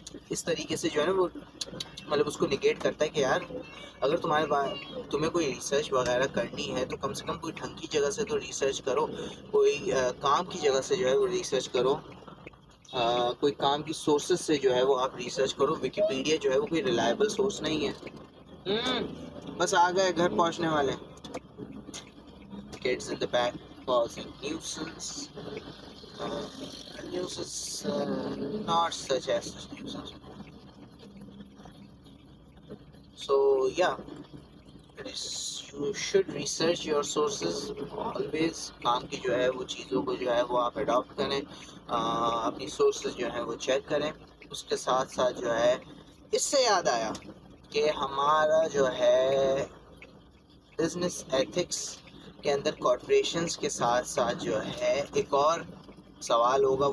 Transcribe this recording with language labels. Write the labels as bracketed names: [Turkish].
[Urdu] اس طریقے سے جو ہے نا وہ مطلب اس کو نگیٹ کرتا ہے کہ یار اگر تمہیں کوئی ریسرچ وغیرہ کرنی ہے تو کم سے کم کوئی ڈھنگ کی جگہ سے تو ریسرچ کرو، کوئی کام کی جگہ سے جو ہے وہ ریسرچ کرو، کوئی کام کی سورسز سے جو ہے وہ آپ ریسرچ کرو. وکیپیڈیا جو ہے وہ کوئی ریلائبل سورس نہیں ہے. بس آ گئے، گھر پہنچنے والے. [English] Kids in the back causing nuisance. Nuisance, not such as nuisance. So yeah, you should research your sources always. [Urdu] کام کی جو ہے وہ چیزوں کو جو ہے وہ آپ اڈاپٹ کریں، اپنی سورسز جو ہیں وہ چیک کریں. اس کے ساتھ ساتھ جو ہے اس سے یاد آیا کہ ہمارا جو ہے بزنس ایتھکس کے اندر کارپوریشنز کے ساتھ ساتھ جو ہے ایک اور سوال ہوگا.